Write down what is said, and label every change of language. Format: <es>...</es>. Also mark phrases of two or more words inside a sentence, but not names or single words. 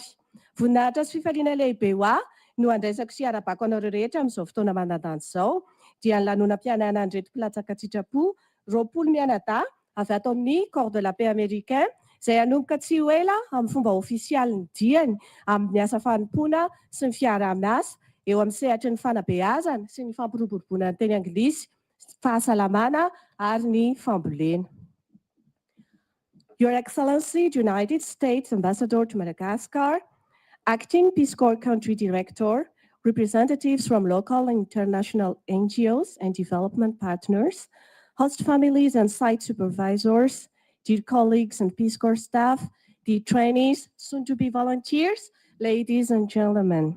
<mg>Voninahitra sy fifaliana lehibe ho aho no andraisako sy arabako anareo rehetra amin'izao fotoana manandanja izao dia ny lanonam-pianarana andreto mpilatsaka sitrapo 20 mianadahy avy ato amin'ny</mg> <fr>corps de la paix américain</fr> <mg>izay hanomboka tsy ho ela amin'ny fomba ofisialy ny diany amin'ny asa fanompoana sy ny fiarah-miasa eo amin'ny sehatry ny fanabeazana sy ny fampiroboroboana ny teny anglisy, fahasalamana ary ny fambolena.</mg> <en>Your Excellency, the United States Ambassador to Madagascar, Acting Peace Corps Country Director, representatives from local and international NGOs and development partners, host families and site supervisors, dear colleagues and Peace Corps staff, dear trainees, soon-to-be volunteers, ladies and gentlemen.</en>